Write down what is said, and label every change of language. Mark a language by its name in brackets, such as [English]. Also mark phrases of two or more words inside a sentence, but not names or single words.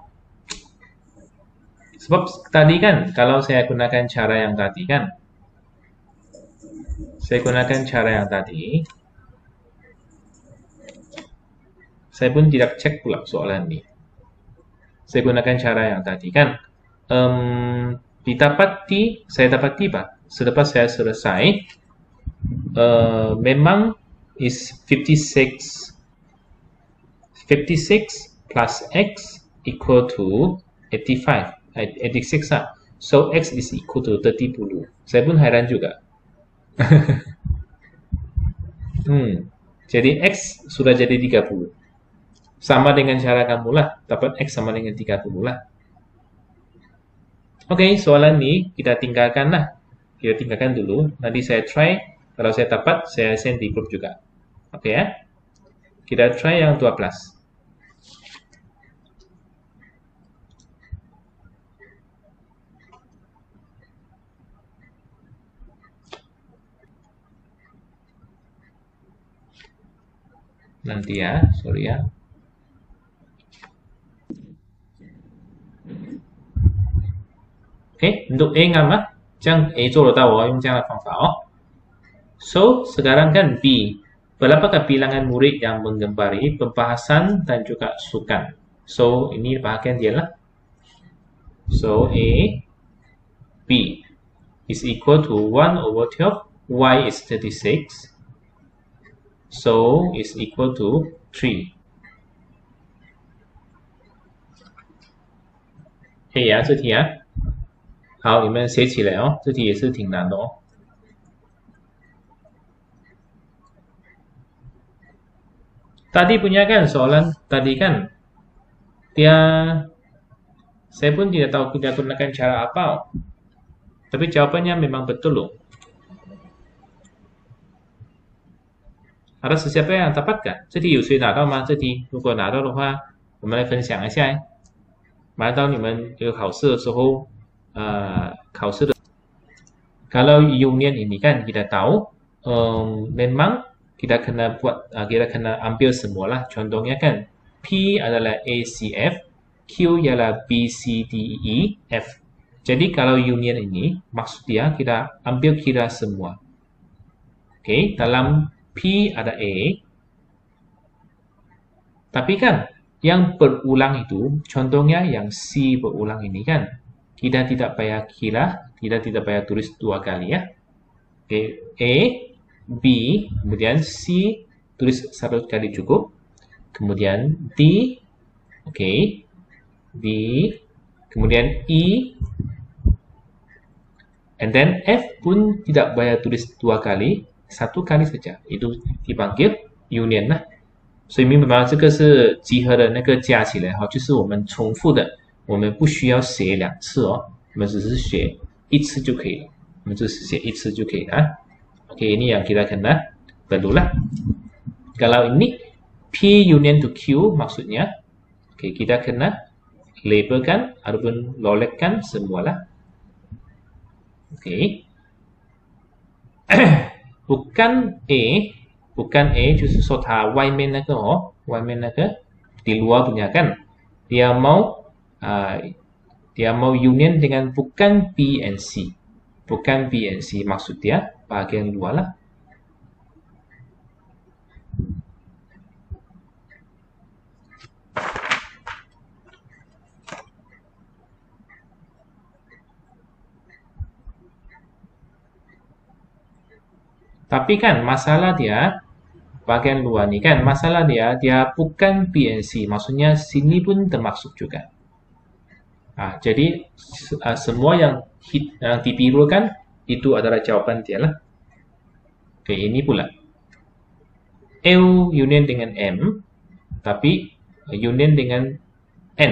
[Malay] Sebab tadi kan, kalau saya gunakan cara yang tadi kan, saya pun tidak cek pula soalan ini. Saya gunakan cara yang tadi kan, saya dapati Pak, selepas saya selesai, memang [English] is 56 plus x equal to 86 [Malay] lah. [English] So x is equal to 30. [Malay] Saya pun heran juga. Jadi x sudah jadi 30. Sama dengan cara kamu lah, dapat x sama dengan 30 lah. Oke, soalan ini kita tinggalkan lah. Kita tinggalkan dulu. Nanti saya try. Kalau saya dapat, saya send di grup juga. Oke ya. Kita try yang 12. Nanti ya, sorry ya. Oke, untuk A [Chinese] ngam 这样 A 做得到我用这样的方法哦。So, [Malay] sekarang kan B. Berapakah bilangan murid yang menggemari pembahasan dan juga sukan? So, ini bahagian dia lah. [English] So, A, B is equal to 1/12. Y is 36. So, is equal to 3. [Chinese] 可以呀，这题啊。好，你们写起来哦，这题也是挺难的哦。 [Malay] Tadi punya kan soalan tadi kan saya pun tidak tahu kita gunakan cara apa, tapi jawabannya memang betul loh. Ada siapa yang dapatkah? [Chinese] 这题有谁拿到吗？这题如果拿到的话，我们来分享一下。拿到你们有考试的时候， [Malay] kalau union ini kan kita tahu memang kita kena ambil semualah. Contohnya kan P adalah ACF, Q ialah BCDE, F. Jadi kalau union ini maksud dia kita ambil kira semua. Oke, dalam P ada A. Tapi kan yang berulang itu contohnya yang C berulang ini kan kita tidak payah kira, kita tidak payah tulis dua kali ya. Oke, A, B, kemudian C tulis satu kali cukup. Kemudian D, oke, D, kemudian E, [English] and then [Malay] F pun tidak payah tulis dua kali, satu kali saja. Itu dipanggil union lah. [Chinese] 所以明白吗？这个是集合的那个加起来哈，就是我们重复的，我们不需要写两次哦，我们只是写一次就可以了，我们就是写一次就可以了。 [Malay] Oke, ini yang kita kena perlulah. Kalau ini P [English] union to [Malay] Q maksudnya, oke, kita kena labelkan ataupun lolekkan semualah. Oke. Bukan A [Chinese] 就是说它外面那个 [Malay] di luar punya kan, dia mau union dengan bukan B and C. Bukan B and C, maksud dia bagian luar lah. Tapi kan masalah dia bagian luar ni kan, masalah dia bukan B and C, maksudnya sini pun termasuk juga. Jadi semua yang dipilihkan itu adalah jawaban dia lah. Oke, ini pula L union dengan M, tapi union dengan N.